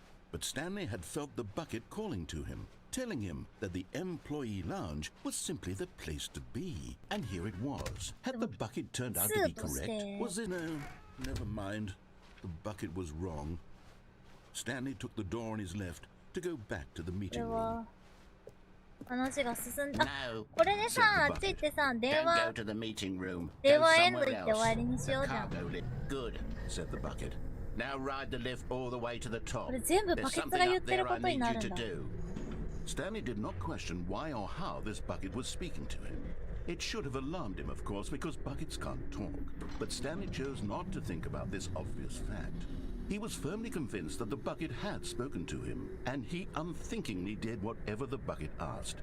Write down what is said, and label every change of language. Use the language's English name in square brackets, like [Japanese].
[English] But Stanley had felt the bucket calling to him, telling him that the employee lounge was simply the place to be. And here it was. Had the bucket turned out to be correct? Was it? No, never mind. The bucket was wrong. Stanley took the door on his left to go back to the meeting room. [Japanese] 話が進んだ。これでさ、あっち行ってさ、電話エンド行って終わりにしようじゃん。 [English] Good, said the bucket. Now ride the lift all the way to the top. [Japanese] これ全部バケツが言ってることになるんだ。 [English] Stanley did not question why or how this bucket was speaking to him. It should have alarmed him, of course, because buckets can't talk. But Stanley chose not to think about this obvious fact. He was firmly convinced that the bucket had spoken to him, and he unthinkingly did whatever the bucket asked.